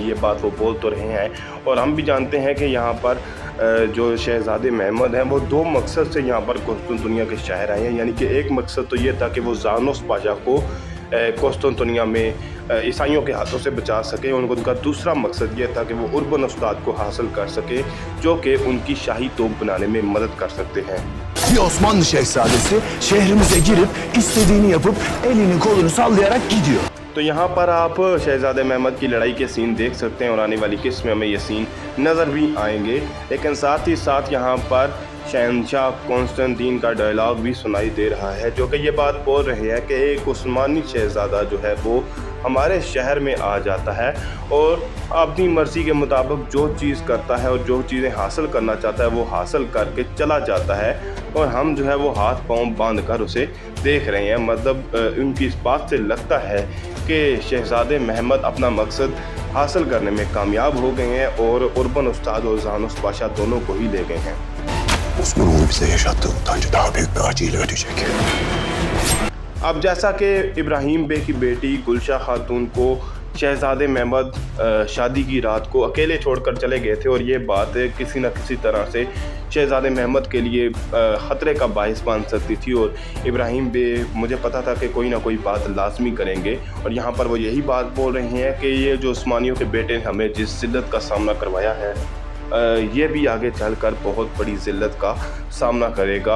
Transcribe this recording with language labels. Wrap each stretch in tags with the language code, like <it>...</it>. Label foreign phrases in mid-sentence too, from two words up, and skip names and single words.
<hi>ये बात वो बोल तो रहे हैं और हम भी जानते हैं कि यहाँ पर जो शहजादे महमद हैं वो दो मकसद से यहाँ पर कुस्तुनतुनिया के शहर आए हैं। यानी कि एक मकसद तो ये था कि वो ज़ानुस पाशा को कुस्तुनतुनिया में ईसाइयों के हाथों से बचा सके। उनका दूसरा मकसद ये था कि वो उर्बन उस्ताद को हासिल कर सके जो कि उनकी शाही तोप बनाने में मदद कर सकते हैं।</hi> <tr>Bir Osmanlı şehzadesi şehrimize girip istediğini yapıp elini kolunu sallayarak gidiyor.</tr> <hi>तो यहाँ पर आप शहजादे महमद की लड़ाई के सीन देख सकते हैं और आने वाली किस्त में हमें ये सीन नज़र भी आएंगे। लेकिन साथ ही साथ यहाँ पर शहनशाह कॉन्स्टेंटीन का डायलॉग भी सुनाई दे रहा है जो कि ये बात बोल रहे हैं कि एक उस्मानी शहज़ादा जो है वो हमारे शहर में आ जाता है और अपनी मर्ज़ी के मुताबिक जो चीज़ करता है और जो चीज़ें हासिल करना चाहता है वो हासिल करके चला जाता है और हम जो है वो हाथ पांव बांध कर उसे देख रहे हैं। मतलब उनकी इस बात से लगता है कि शहजादे महमद अपना मकसद हासिल करने में कामयाब हो गए हैं और उर्बन उस्ताद और ज़ानुस पाशा दोनों को ही ले गए हैं।</hi> <tr>Osmanoğlu bize yaşattığı utancı daha büyük bir acıyla ödeyecek.</tr> <hi>अब जैसा कि इब्राहिम बे की बेटी गुलशा खातून को शहजादे महमद शादी की रात को अकेले छोड़कर चले गए थे और ये बात किसी न किसी तरह से शहजादे महमद के लिए ख़तरे का बायस बन सकती थी और इब्राहिम बे मुझे पता था कि कोई ना कोई बात लाजमी करेंगे और यहाँ पर वो यही बात बोल रहे हैं कि ये जो उस्मानियों के बेटे ने हमें जिस जिल्लत का सामना करवाया है ये भी आगे चलकर बहुत बड़ी जिल्लत का सामना करेगा।</hi>